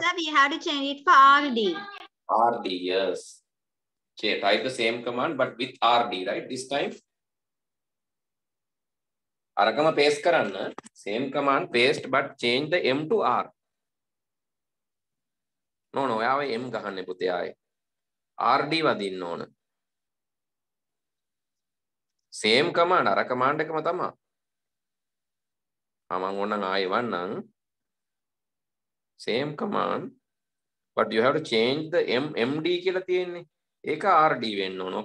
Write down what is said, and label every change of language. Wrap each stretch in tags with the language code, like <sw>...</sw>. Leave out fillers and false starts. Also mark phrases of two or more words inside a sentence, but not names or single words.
<en>sir, we have to change it for RD. RD, yes. Okay, type the same command, but with RD, right? This time.</en> <si>අරකම paste කරන්න.</si> <en>Same command, paste, but change the M to R.</en> <si>No, යව M ගහන්නේ පුතේ ආයේ. RD වදින්න ඕන.</si> <en>Same command,</en> <si>අර command එකම තමා.</si> <en>Same command, but you have to change the MD</en> <si>කියලා තියෙන්නේ. එක RD වෙන්න ඕන.</si>